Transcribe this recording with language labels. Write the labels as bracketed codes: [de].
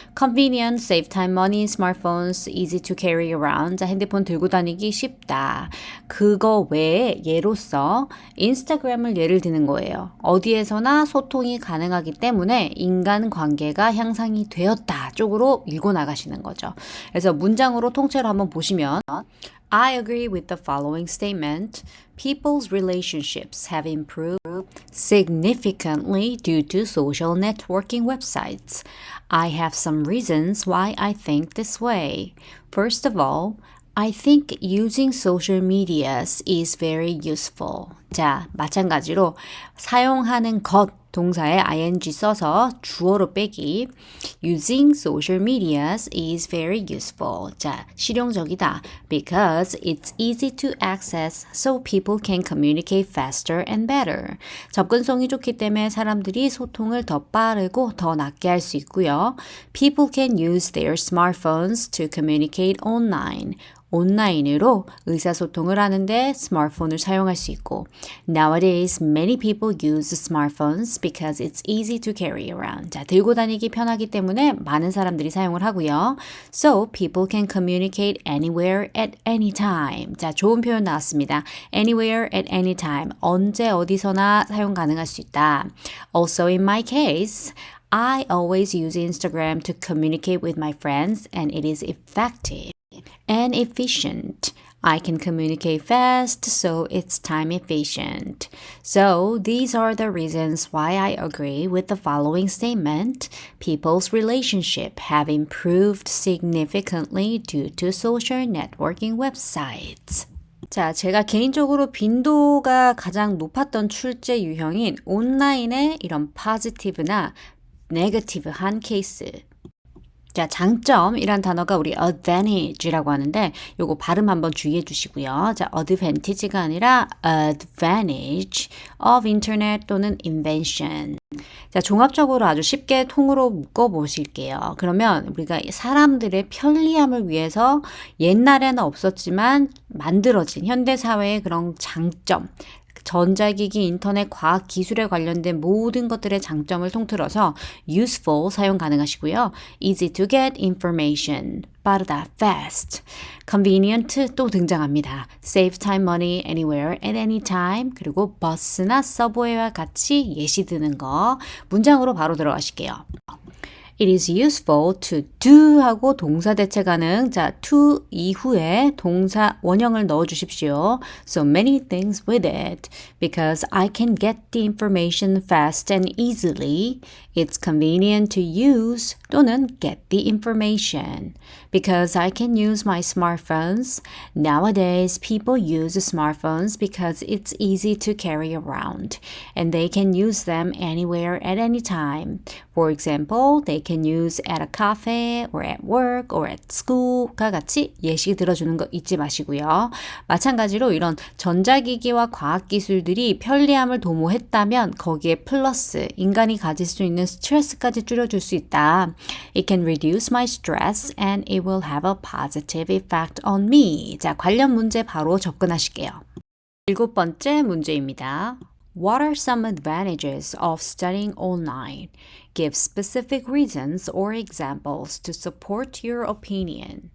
[en] convenient, save time, money, smartphones, easy to carry around. [ko] 자, 핸드폰 들고 다니기 쉽다. 그거 외에 예로서 인스타그램을 예를 드는 거예요. 어디에서나 소통이 가능하기 때문에 인간관계가 향상이 되었다 쪽으로 밀고 나가시는 거죠. 그래서 문장으로 통째로 한번 보시면 [en] I agree with the following statement. People's relationships have improved significantly due to social networking websites. I have some reasons why I think this way. First of all, I think using social medias is very useful. [ko] 자, 마찬가지로 사용하는 것 동사에 ing 써서 주어로 빼기. [en] Using social medias is very useful. [ko] 자, 실용적이다. [en] Because it's easy to access, so people can communicate faster and better. [ko] 접근성이 좋기 때문에 사람들이 소통을 더 빠르고 더 낫게 할 수 있고요. [en] People can use their smartphones to communicate online. [ko] 온라인으로 의사소통을 하는데 스마트폰을 사용할 수 있고, [en] Nowadays, many people use smartphones because it's easy to carry around. [ko] 자, 들고 다니기 편하기 때문에 많은 사람들이 사용을 하고요. [en] So, people can communicate anywhere at any time. [ko] 자, 좋은 표현 나왔습니다. [en] Anywhere at any time. [ko] 언제 어디서나 사용 가능할 수 있다. [en] Also, in my case, I always use Instagram to communicate with my friends and it is effective and efficient. I can communicate fast, so it's time efficient. So, these are the reasons why I agree with the following statement. People's relationships have improved significantly due to social networking websites. [ko] 자, 제가 개인적으로 빈도가 가장 높았던 출제 유형인 온라인의 이런 positive나 negative한 케이스. 자, 장점이란 단어가 우리 advantage라고 하는데 요거 발음 한번 주의해 주시고요. 자, advantage가 아니라 advantage of internet 또는 invention. 자, 종합적으로 아주 쉽게 통으로 묶어 보실게요. 그러면 우리가 사람들의 편리함을 위해서 옛날에는 없었지만 만들어진 현대 사회의 그런 장점, 전자기기, 인터넷, 과학, 기술에 관련된 모든 것들의 장점을 통틀어서 useful 사용 가능하시고요. [en] easy to get information, [ko] 빠르다, [en] fast. [ko] convenient 또 등장합니다. [en] save time, money, anywhere, at any time. [ko] 그리고 버스나 서브웨이와 같이 예시 드는 거. 문장으로 바로 들어가실게요. [en] It is useful to do [ko] 하고 동사 대체 가능. 자, to 이후에 동사 원형을 넣어 주십시오. [en] So many things with it. Because I can get the information fast and easily. It's convenient to use 또는 get the information. Because I can use my smartphones. Nowadays, people use smartphones because it's easy to carry around. And they can use them anywhere at any time. For example, they can use at a cafe or at work or at school [ko] 과 같이 예시 들어주는 거 잊지 마시고요. 마찬가지로 이런 전자기기와 과학기술들이 편리함을 도모했다면 거기에 플러스 인간이 가질 수 있는 스트레스까지 줄여줄 수 있다. [en] It can reduce my stress and it will have a positive effect on me. [ko] 자, 관련 문제 바로 접근하실게요. 7번째 문제입니다. [en] What are some advantages of studying online? Give specific reasons or examples to support your opinion.